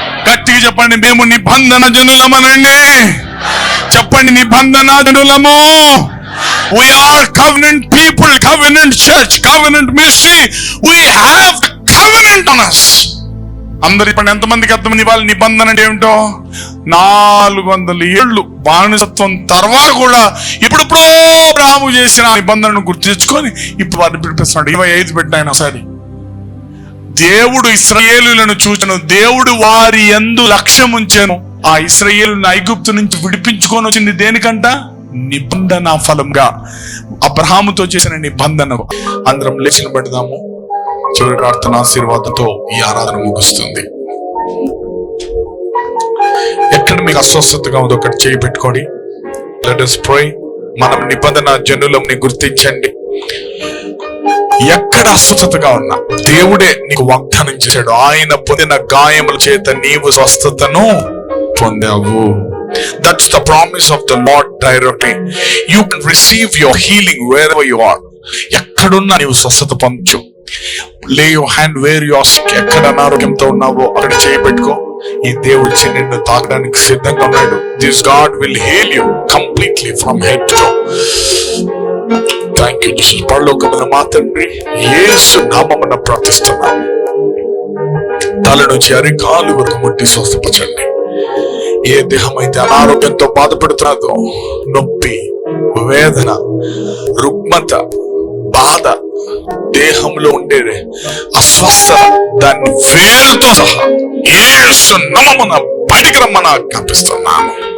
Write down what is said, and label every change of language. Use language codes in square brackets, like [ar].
[te] గట్టిగా చెప్పండి, మేము నిబంధన జనులమనండి. చెప్పండి, నిబంధన జనులము. [en] We are covenant people, covenant church, covenant ministry. We have the covenant on us. [te] అందరు ఇప్పుడు ఎంతమందికి అర్థమైంది వాళ్ళ నిబంధన అంటే ఏమిటో? 400 ఏళ్ళు బానిసత్వం తర్వాత కూడా ఇప్పుడెప్పుడో రాము చేసిన నిబంధనను గుర్తు తెచ్చుకొని ఇప్పుడు వారిని పిలిపిస్తున్నాడు. 25 పెట్టిన ఒకసారి. దేవుడు ఇశ్రాయేలులను చూచెను, దేవుడు వారి యందు లక్ష్యం ఉంచెను. ఆ ఇశ్రాయేలును ఐగుప్తు నుంచి విడిపించుకొని వచ్చింది దేనికంట? నిబంధన ఫలంగా, అబ్రహాముతో చేసిన నిబంధన. అందరం లేచిన పెడదాము. చివరి ప్రార్థన ఆశీర్వాదంతో ఈ ఆరాధన ముగుస్తుంది. ఎక్కడ మీకు అస్వస్థతగా ఉందో ఒకటి చేయి పెట్టుకోండి. [en] Let us pray. [te] మనం నిబంధన జనులని గుర్తించండి. ఎక్కడ అస్వస్థతగా ఉన్నా దేవుడే నీకు వాగ్దానం చేశాడు. ఆయన పొందిన గాయముల చేత నీవు స్వస్థతను పొందావు. [en] That's the promise of the Lord directly. You can receive your healing wherever you are. [te] ఎక్కడున్నా నీవు స్వస్థత పొందొచ్చు. [en] Lay your hand where you are sick. [te] ఎక్కడ అనారోగ్యంతో ఉన్నావో అక్కడ చేయి పెట్టుకో. ఈ దేవుడు నిన్ను తాకడానికి సిద్ధంగా ఉన్నాడు. [en] This God will heal you completely from head to toe. Thank you Jesus. [te] పరలోకమున మా తండ్రి యేసు నామమున ప్రార్థిస్తున్నాము. తల నుంచి అరికాలు వరకు ముట్టి స్వస్థపరచండి. ఏ దేహం అయితే అనారోగ్యంతో బాధపడుతున్నదో, నొప్పి, వేదన, రుగ్మత, బాధ, దేహంలో ఉండే అస్వస్థత, దాన్ని వేరుతో సహా యేసు నామమున బయటికి రమ్మని ఆజ్ఞాపిస్తున్నాను.